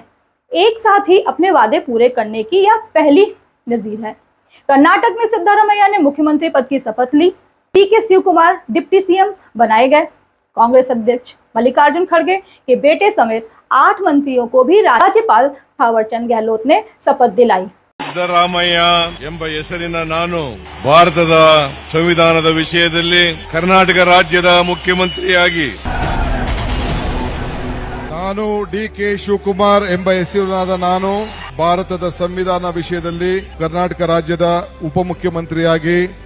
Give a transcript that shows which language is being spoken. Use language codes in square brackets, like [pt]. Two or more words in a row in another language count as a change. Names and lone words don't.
[hi] एक साथ ही अपने वादे पूरे करने की यह पहली नजीर है। कर्नाटक में सिद्धारमैया ने मुख्यमंत्री पद की शपथ ली। के शिवकुमार डिप्टी सीएम बनाए गए। कांग्रेस अध्यक्ष मल्लिकार्जुन खड़गे के बेटे समेत 8 मंत्रियों को भी राज्यपाल थावरचंद गहलोत ने शपथ दिलाई। [kn] ಸಿದ್ದರಾಮಯ್ಯ ಎಂಬ ಹೆಸರಿನ ನಾನು ಭಾರತದ ಸಂವಿಧಾನದ ವಿಷಯದಲ್ಲಿ ಕರ್ನಾಟಕ ರಾಜ್ಯದ ಮುಖ್ಯಮಂತ್ರಿಯಾಗಿ ನಾನು ಡಿ.ಕೆ. ಶಿವಕುಮಾರ್ ಎಂಬ ಹೆಸರಿನಾದ ನಾನು ಭಾರತದ ಸಂವಿಧಾನ ವಿಷಯದಲ್ಲಿ ಕರ್ನಾಟಕ ರಾಜ್ಯದ ಉಪಮುಖ್ಯಮಂತ್ರಿಯಾಗಿ